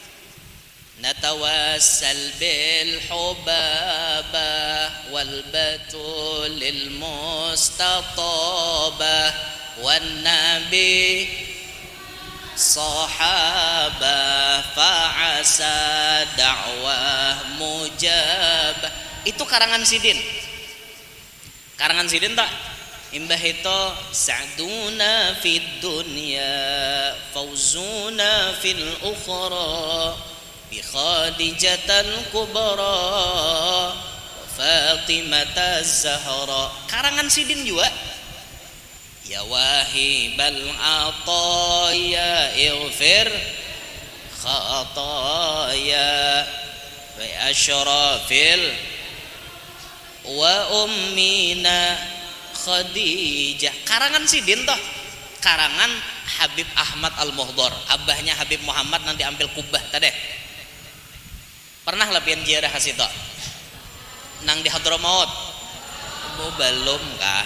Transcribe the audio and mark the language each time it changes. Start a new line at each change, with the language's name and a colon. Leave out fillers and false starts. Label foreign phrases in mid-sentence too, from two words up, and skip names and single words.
Arabic: نتوسل بالحبابة والبتول المستطابة والنبي الصحابة فعسى دعوة مجابة.
Banjar: Itu karangan Sidin. Karangan Sidin tak? Imbah itu
Arabic: سعدنا في الدنيا فوزنا في الأخرى بخديجة الكبرى فاطمة الزهراء.
Banjar: Karangan Sidin juga.
Arabic: يا واهب العطايا اغفر خطايا وأشرف وأمنا خديجة.
Banjar: Karangan Sidin toh. Karangan Habib Ahmad Al-Muhdor, abahnya Habib Muhammad nanti ambil Kubah tadi. Pernah lepian ziarah hasito nang di Hadramaut? Belum kah?